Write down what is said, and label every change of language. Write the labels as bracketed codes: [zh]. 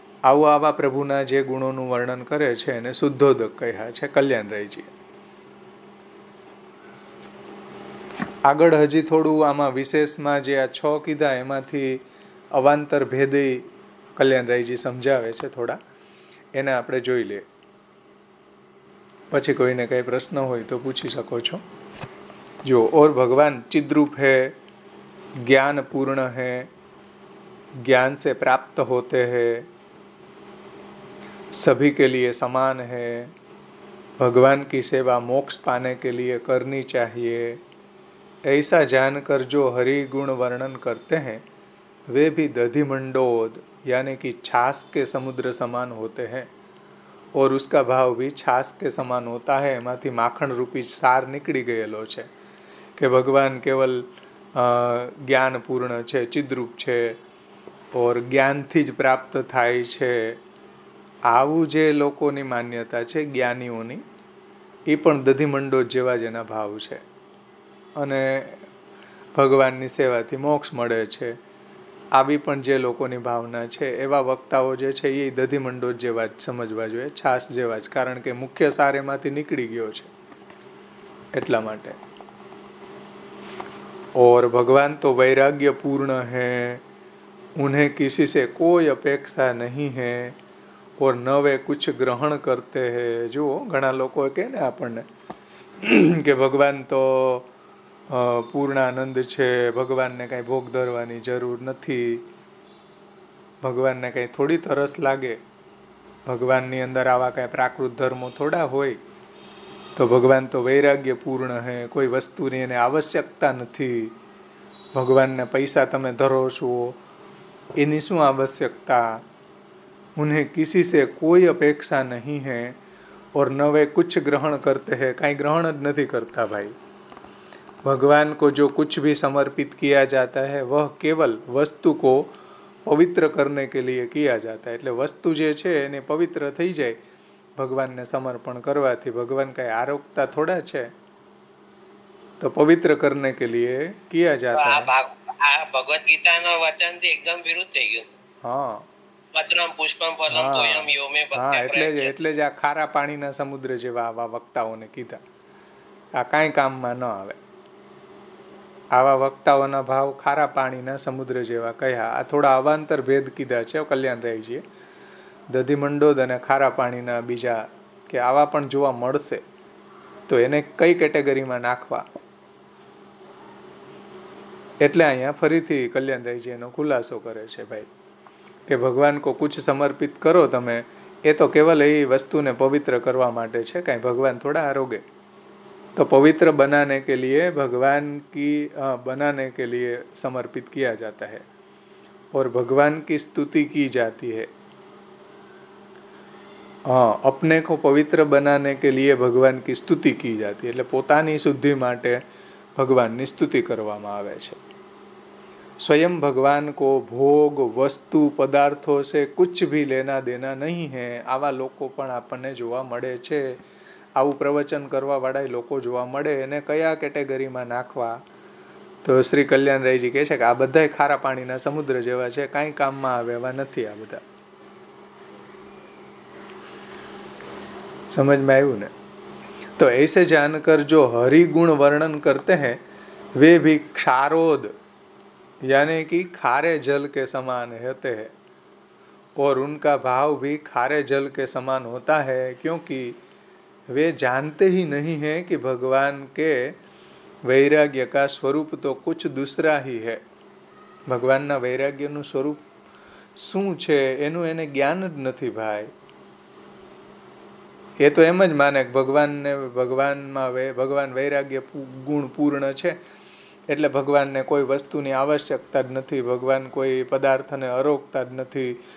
[gu] આવા પ્રભુના જે ગુણોનું વર્ણન કરે છે એને શુદ્ધોદક કહ્યા છે કલ્યાણરાયજી. આગળ હજી થોડું આમાં વિશેષમાં જે આ 6 કીધા એમાંથી અવાંતર ભેદી કલ્યાણરાયજી સમજાવે છે થોડા, એને આપણે જોઈ લઈએ. પછી કોઈને કંઈ પ્રશ્ન હોય તો પૂછી શકો છો. [hi] जो और भगवान चिद्रूप है, ज्ञान पूर्ण है, ज्ञान से प्राप्त होते हैं, सभी के लिए समान है, भगवान की सेवा मोक्ष पाने के लिए करनी चाहिए, ऐसा जानकर जो हरि गुण वर्णन करते हैं वे भी दधिमंडोद यानी कि छाछ के समुद्र समान होते हैं और उसका भाव भी छाछ के समान होता है. [gu] एमांथी माखण रूपी सार निकળી ગયેલો છે કે ભગવાન કેવલ જ્ઞાન પૂર્ણ છે, ચિદ્રૂપ છે ઓર જ્ઞાનથી જ પ્રાપ્ત થાય છે. આવું જે લોકોની માન્યતા છે જ્ઞાનીઓની, એ પણ દધિમંડોદ જેવા જ એના ભાવ છે અને ભગવાનની સેવાથી મોક્ષ મળે છે. આવી પણ જે લોકોની ભાવના છે એવા વક્તાઓ જે છે એ દધીમંડોળ જેવા જ સમજવા જોઈએ, છાસ જેવા જ, કારણ કે મુખ્ય સાર એમાંથી નીકળી ગયો છે એટલા માટે. [hi] और भगवान तो वैराग्य पूर्ण है, उन्हें किसी से कोई अपेक्षा नहीं है और न वे कुछ ग्रहण करते हैं. [gu] જુઓ ઘણા લોકો કહે ને આપણને કે ભગવાન તો પૂર્ણ આનંદ છે, ભગવાનને કાંઈ ભોગ ધરવાની જરૂર નથી, ભગવાનને કાંઈ થોડી તરસ લાગે, ભગવાનની અંદર આવા કાંઈ પ્રાકૃત ધર્મો થોડા હોય, તો ભગવાન તો વૈરાગ્ય પૂર્ણ હે, કોઈ વસ્તુની એને આવશ્યકતા નથી, ભગવાનને પૈસા તમે ધરો છો એની શું આવશ્યકતા, [hi] ઉन्हें किसी से कोई अपेक्षा नहीं है और न वे कुछ ग्रहण करते हैं, [gu] कांई ग्रहण જ નથી કરતા ભાઈ. [hi] भगवान को जो कुछ भी समर्पित किया जाता है वह केवल वस्तु को पवित्र करने के लिए किया जाता है. [gu] એટલે વસ્તુ જે છે એને પવિત્ર થઈ જાય ભગવાનને સમર્પણ કરવાથી. ભગવાન કાંઈ આરોગતા થોડા છે, તો પવિત્ર [hi] કરને કે લીએ કિયા જાતા હૈ. [gu] આ ભગવદ ગીતાના વચનથી એકદમ વિરુદ્ધ થઈ ગયું. હા, પત્રમ પુષ્પમ ફલમ તોયમ યો મે ભક્ત્યા એટલે જ આ ખારા પાણીના સમુદ્ર જેવા આવા વક્તાઓને કીધા. આ કાંઈ કામમાં ન આવે. આવા વક્તાઓના ભાવ ખારા પાણીના સમુદ્ર જેવા કહ્યા. આ થોડા અવાંતર ભેદ કીધા છે કલ્યાણરાયજીએ. દધીમંડોદ અને ખારા પાણીના બીજા કે આવા પણ જોવા મળશે તો એને કઈ કેટેગરીમાં નાખવા, એટલે અહીંયા ફરીથી કલ્યાણરાયજી એનો ખુલાસો કરે છે ભાઈ કે ભગવાન [hi] કો કુછ સમર્પિત [gu] કરો તમે, એ તો કેવલ એ વસ્તુને પવિત્ર કરવા માટે છે, કાંઈ ભગવાન થોડા આરોગે. [hi] तो पवित्र बनाने के लिए भगवान की बनाने के लिए समर्पित किया जाता है और भगवान की स्तुति की जाती है. अपने को पवित्र बनाने के लिए भगवान की स्तुति की जाती है. [gu] એટલે પોતાની શુદ્ધિ માટે ભગવાનની સ્તુતિ કરવામાં આવે છે. [hi] स्वयं भगवान को भोग वस्तु पदार्थों से कुछ भी लेना देना नहीं है. [gu] આવા લોકો પણ આપણને જોવા મળે છે. આવું પ્રવચન કરવા વાળા લોકો જોવા મળે. એને કયા કેટેગરીમાં નાખવા, તો શ્રી કલ્યાણરાયજી કહે છે કે આ બધા ખારા પાણીના સમુદ્ર જેવા છે, કાંઈ કામમાં આવે એવા નથી આ બધા. [hi] समझ में आयु ने? तो ऐसे जानकर जो हरि गुण वर्णन करते हैं वे भी क्षारोद यानी कि खारे जल के समान होते हैं और उनका भाव भी खारे जल के समान होता है, क्योंकि वे जानते ही नहीं हैं कि भगवान के वैराग्य का स्वरूप तो कुछ दूसरा ही है. [gu] ભગવાનના વૈરાગ્યનું સ્વરૂપ શું છે એનું એને જ્ઞાન જ નથી ભાઈ. એ તો એમ જ માને કે ભગવાન વૈરાગ્ય ગુણ પૂર્ણ છે એટલે ભગવાનને કોઈ વસ્તુની આવશ્યકતા જ નથી, ભગવાન કોઈ પદાર્થને અરોગતા જ નથી.